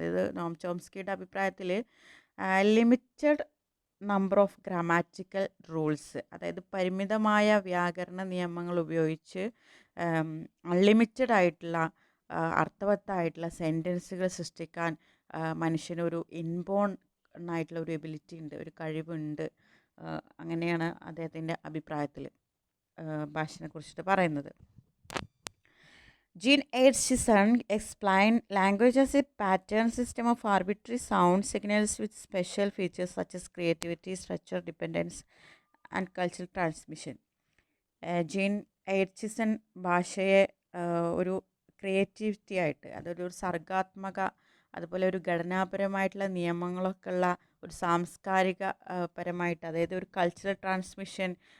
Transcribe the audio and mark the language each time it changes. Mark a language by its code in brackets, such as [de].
[ml] അതായത് നോം ചോംസ്കിയുടെ അഭിപ്രായത്തിൽ [en] limited number of grammatical rules, [ml] അതായത് പരിമിതമായ വ്യാകരണ നിയമങ്ങൾ ഉപയോഗിച്ച് അൺലിമിറ്റഡ് ആയിട്ടുള്ള അർത്ഥവത്തായിട്ടുള്ള സെൻറ്റൻസുകൾ സൃഷ്ടിക്കാൻ മനുഷ്യനൊരു ഇൻബോൺ ആയിട്ടുള്ള ഒരു എബിലിറ്റി ഉണ്ട്, ഒരു കഴിവുണ്ട്. അങ്ങനെയാണ് അദ്ദേഹത്തിൻ്റെ അഭിപ്രായത്തിൽ ഭാഷയെ കുറിച്ചിട്ട് പറയുന്നത്. [en] Jean Aitchison explained language as a pattern system of arbitrary sound signals with special features such as creativity, structure, dependence, and cultural transmission. [ml] Gene എയ്റ്റ്ചിസൺ ഭാഷയെ ഒരു ക്രിയേറ്റിവിറ്റി ആയിട്ട്, അതൊരു സർഗാത്മക, അതുപോലെ ഒരു ഘടനാപരമായിട്ടുള്ള നിയമങ്ങളൊക്കെ ഉള്ള ഒരു സാംസ്കാരിക പരമായിട്ട്, അതായത് ഒരു കൾച്ചറൽ ട്രാൻസ്മിഷൻ,